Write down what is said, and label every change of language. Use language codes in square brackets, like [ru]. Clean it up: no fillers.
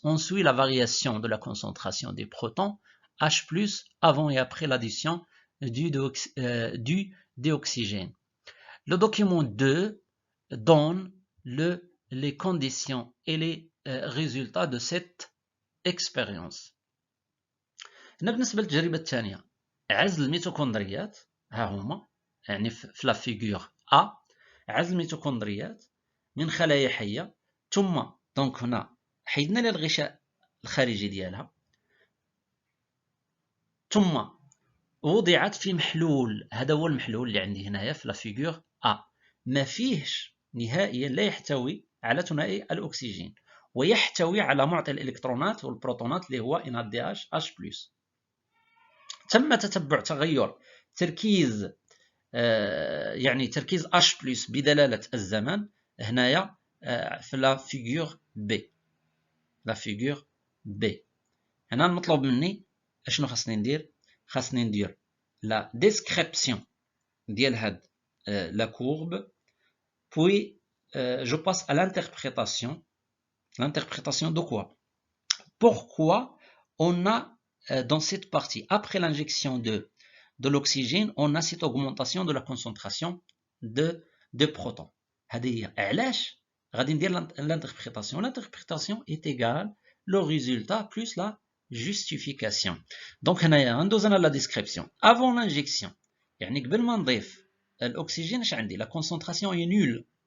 [fr] On suit la variation de la concentration des protons H+, avant et après l'addition du dioxygène. Le document 2 donne les conditions et les résultats de cette expérience. [ar] بالنسبة للتجربة الثانية عزل الميتوكوندريات ها هما يعني في لا فيغور A عزل الميتوكوندريات من خلايا حية ثم دونك هنا حيدنا لها الغشاء الخارجي ديالها ثم وضعت في محلول. هذا هو المحلول اللي عندي هنايا في لا فيغور A ما فيهش نهائيا لا يحتوي على ثنائي الأكسجين ويحتوي على معطي الإلكترونات والبروتونات اللي هو NADH+. تم تتبع تغير تركيز يعني تركيز H+ بدلالة الزمن هنايا في لا فيغور بي. لا فيغور بي هنا المطلوب مني اشنو خاصني ندير؟ خاصني ندير لا ديسكريبسيون ديال هاد لا كورب [fr] puis je passe à l'interprétation de quoi? Pourquoi on a dans cette partie après l'injection de l'oxygène on a cette augmentation de la concentration de protons. [ar] هذه هي علاش غادي ندير [fr] l'interprétation est égale le résultat plus la justification. [ar] Donc هنايا غندوز انا [fr] la description avant l'injection [ar] يعني قبل ما نضيف الاكسجين اش عندي [fr] la concentration est nulle.